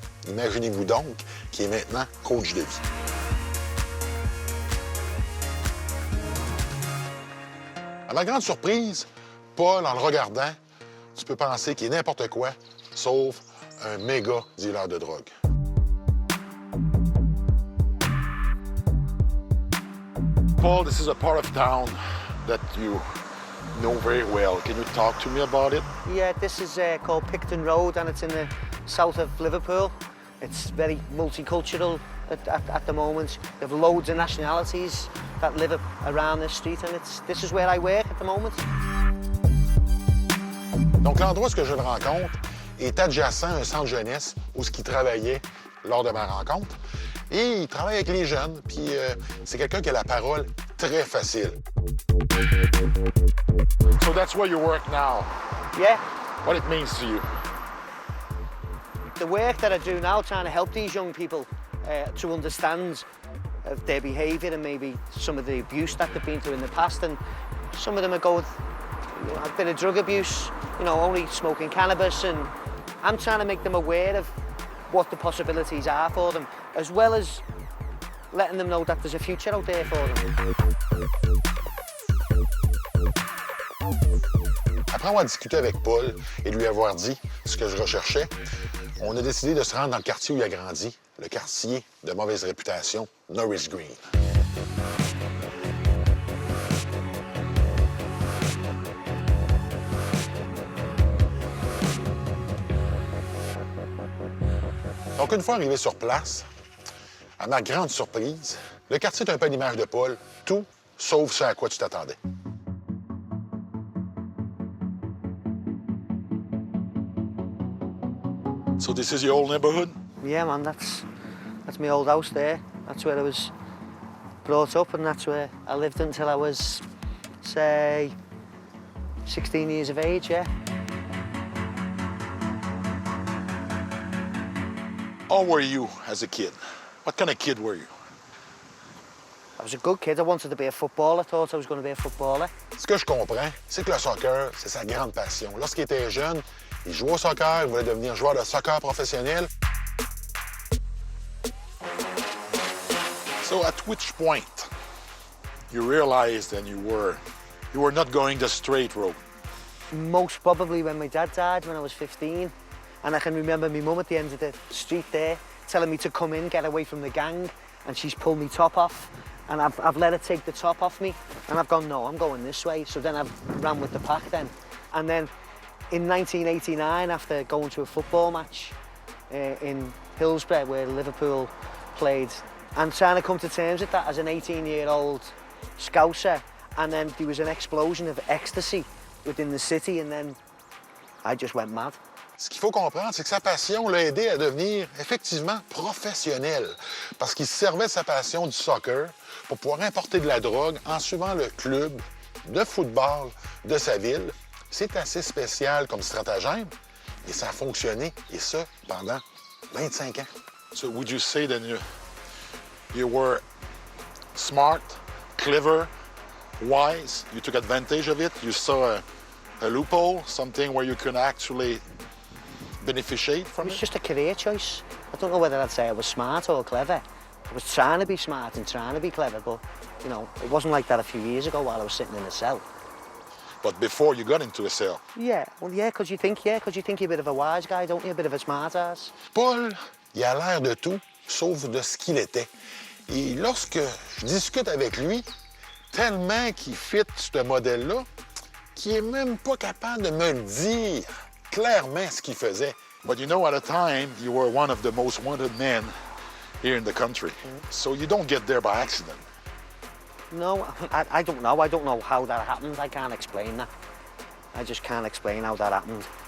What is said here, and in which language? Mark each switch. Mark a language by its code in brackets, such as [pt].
[fr] Imaginez-vous donc qu'il est maintenant coach de vie. À ma grande surprise, Paul, en le regardant, tu peux penser qu'il est n'importe quoi, sauf un méga dealer de drogue. [en] Paul, this is a part of town that you know very well. Can you talk to me about it? Yeah, this is called Picton Road, and it's in the south of Liverpool. It's very multicultural at the moment. There have loads of nationalities that live around this street, and this is where I work at the moment. [fr] Donc, l'endroit où je le rencontre est adjacent à un centre jeunesse où il travaillait lors de ma rencontre. Et il travaille avec les jeunes, puis c'est quelqu'un qui a la parole très facile. [en] So that's where you work now. Yeah. What it means to you? The work that I do now, trying to help these young people to understand their behaviour and maybe some of the abuse that they've been through in the past, and some of them are going, you know, a bit of drug abuse, you know, only smoking cannabis, and I'm trying to make them aware of what the possibilities are for them, as well as letting them know that there's a future out there for them. [fr] Après avoir discuté avec Paul et lui avoir dit ce que je recherchais, on a décidé de se rendre dans le quartier où il a grandi, le quartier de mauvaise réputation, Norris Green. Donc, une fois arrivé sur place, à ma grande surprise, le quartier est un peu à l'image de Paul, tout sauf ce à quoi tu t'attendais. [en] So this is your old neighborhood? Yeah, man, that's my old house there. That's where I was brought up, and that's where I lived until I was, say, 16 years of age, yeah. How were you as a kid? What kind of kid were you? I was a good kid. I wanted to be a footballer. I thought I was going to be a footballer. [fr] Ce que je comprends, c'est que le soccer, c'est sa grande passion. Lorsqu'il était jeune, il jouait au soccer, il voulait devenir joueur de soccer professionnel. [en] So at which point you realized that you were not going the straight road? Most probably when my dad died when I was 15. And I can remember my mum at the end of the street there telling me to come in, get away from the gang, and she's pulled me top off. And I've let her take the top off me, and I've gone, no, I'm going this way. So then I've ran with the pack then. And then in 1989, after going to a football match in Hillsborough, where Liverpool played, and trying to come to terms with that as an 18-year-old Scouser, and then there was an explosion of ecstasy within the city, and then I just went mad. [fr] Ce qu'il faut comprendre, c'est que sa passion l'a aidé à devenir effectivement professionnel, parce qu'il se servait de sa passion du soccer pour pouvoir importer de la drogue en suivant le club de football de sa ville. C'est assez spécial comme stratagème, et ça a fonctionné, et ça pendant 25 ans. So would you say that you were smart, clever, wise, you took advantage of it, you saw a loophole, something where you could actually beneficiate from it? It was just a career choice. I don't know whether I'd say I was smart or clever. I was trying to be smart and trying to be clever, but, you know, it wasn't like that a few years ago while I was sitting in a cell. But before you got into a cell? Yeah, well, yeah, because you think you're a bit of a wise guy, don't you? A bit of a smart ass. Paul, il a l'air de tout, sauf de ce qu'il était. Et lorsque je discute avec lui, tellement qu'il fit ce modèle-là, qu'il est même pas capable de me le dire clairement ce qu'il faisait. [en] But you know, at a time, you were one of the most wanted men here in the country. So you don't get there by accident. No, I don't know. I don't know how that happened. I can't explain that. I just can't explain how that happened.